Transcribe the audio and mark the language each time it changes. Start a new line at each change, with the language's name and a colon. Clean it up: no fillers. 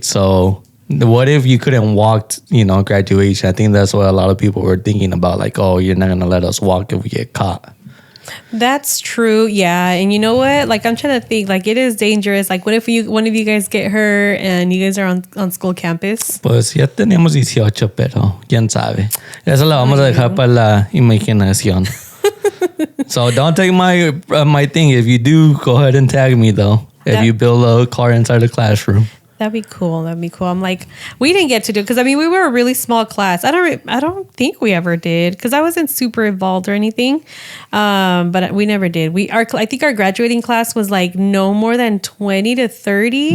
English: So what if you couldn't walk, graduation? I think that's what a lot of people were thinking about. Like, oh, you're not going to let us walk if we get caught. That's true. Yeah. And you know what? Like, I'm trying to think, like, it is dangerous. Like, what if one of you guys get hurt and you guys are on school campus?
Spanish: Pues ya tenemos 18, pero quién sabe. Eso lo vamos a dejar para la imaginación.
English: So don't take my thing. If you do, go ahead and tag me, though. If you build a car inside the classroom. That'd be cool. I'm like, we didn't get to do it because we were a really small class. I don't think we ever did because I wasn't super involved or anything. But we never did. I think our graduating class was like no more than 20 to 30.